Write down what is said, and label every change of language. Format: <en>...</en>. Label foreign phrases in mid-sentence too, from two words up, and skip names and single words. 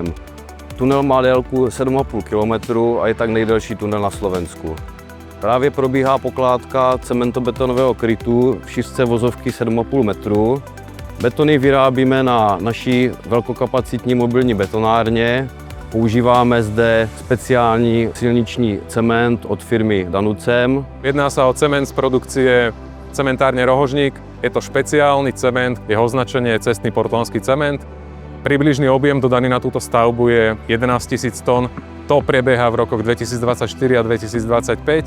<cs>Tunel má délku 7,5 km a je tak nejdelší tunel na Slovensku. Právě probíhá pokládka cementobetonového krytu v šířce vozovky 7,5 metru. Betony vyrábíme na naší velkokapacitní mobilní betonárně. Používáme zde speciální silniční cement od firmy Danucem.</cs> <sk>Jedná sa o cement z produkcie cementárne Rohožník. Je to špeciálny cement, jeho označenie je cestný portlandský cement. Približný objem dodaný na túto stavbu je 11 000 tón. To prebieha v rokoch 2024 a 2025.</sk>